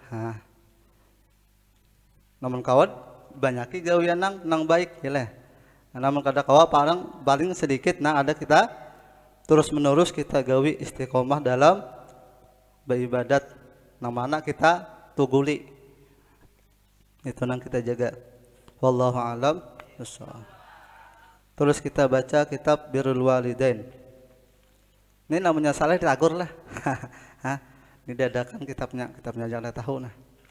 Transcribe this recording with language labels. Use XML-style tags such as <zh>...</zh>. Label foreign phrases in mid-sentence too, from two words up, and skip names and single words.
<bjn>Namun kawan banyaki gawian nang baik ya. Namun kada kawa paling sedikit ada kita terus menerus kita gawi istiqomah dalam beribadat. Namanya kita tuguli, itu nang kita jaga.</bjn> <ar>والله أعلم بالصواب.</ar> <bjn>Terus kita baca kitab Birrul Walidain. Ini namanya salah ditagur lah. Ini dadakan kitabnya jangan tahu nah.</bjn>